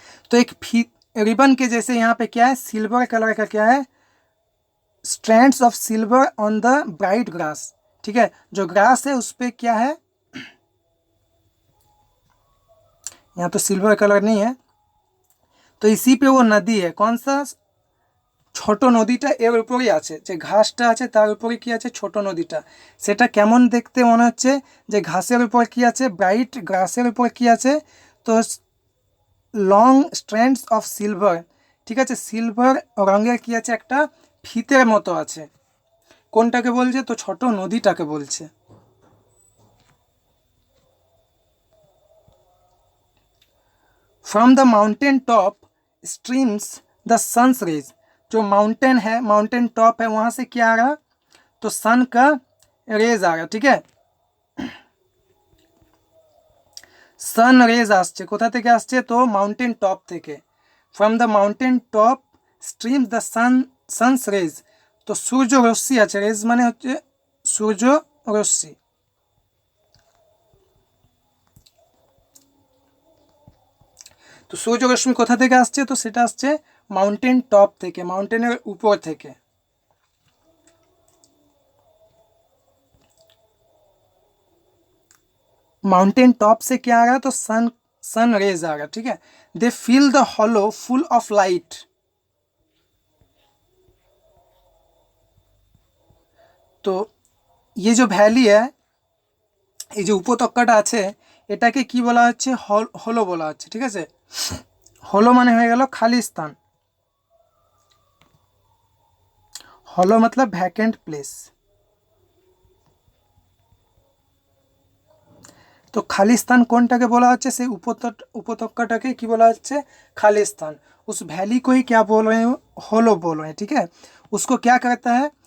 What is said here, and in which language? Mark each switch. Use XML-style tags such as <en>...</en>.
<hi>तो एक रिबन के जैसे यहाँ पे क्या है, सिल्वर कलर का क्या है,</hi> <en>strands of silver on the bright grass,</en> <hi>ठीक है। जो ग्रास है उस पर क्या है, यहाँ तो सिल्वर कलर नहीं है, तो इसी पे वो नदी है। कौन सा,</hi> <bn>ছোট নদীটা এর উপরেই আছে, যে ঘাসটা আছে তার উপরে কি আছে, ছোট নদীটা। সেটা কেমন দেখতে মনে হচ্ছে, যে ঘাসের উপর কি আছে, ব্রাইট গ্রাসের উপর কি আছে, তো</bn> <en>long strands of silver,</en> <bn>ঠিক আছে, সিলভার রঙের কি আছে, একটা ফিতের মতো আছে। কোনটাকে বলছে, তো ছোট নদীটাকে বলছে।</bn> <en>From the mountain top streams the sun's rays.</en> <hi>जो माउंटेन है, माउंटेन टॉप है, वहाँ से क्या आ रहा, तो सन का रेज आ रहा, ठीक है।</hi> <bn>सन रेज আসছে কোথা থেকে আসছে, তো মাউন্টেন টপ থেকে।</bn> <en>From the mountain top streams the sun's rays.</en> <bn>तो सूर्य रश्मि আছে, রেজ মানে হচ্ছে সূর্য রশ্মি। তো সূর্য রশ্মি কোথা থেকে আসছে? তো সেটা আসছে মাউंटेन टॉप থেকে, মাউंटेনের উপর থেকে।</bn> <hi>माउंटेन टॉप से क्या आ रहा है? तो सन रेज आ रहा है, ठीक है।</hi> <en>They feel the hollow full of light.</en> <hi>तो ये जो ভ্যালি है,</hi> <bn>এই যে উপত্যকাটা আছে, এটাকে কি বলা হচ্ছে? হলো বলা হচ্ছে, ঠিক আছে। হলো মানে হয়ে গেল খালি স্থান। হলো मतलब ভ্যাকেন্ট প্লেস। तो खाली स्थान কোনটাকে বলা হচ্ছে? সেই উপত্যকাটাকে কি বলা হচ্ছে? खाली स्थान।</bn> <hi>उस वैली को ही क्या बोल रहे हैं? होलो बोल रहे हैं, ठीक है। उसको क्या करता है?</hi>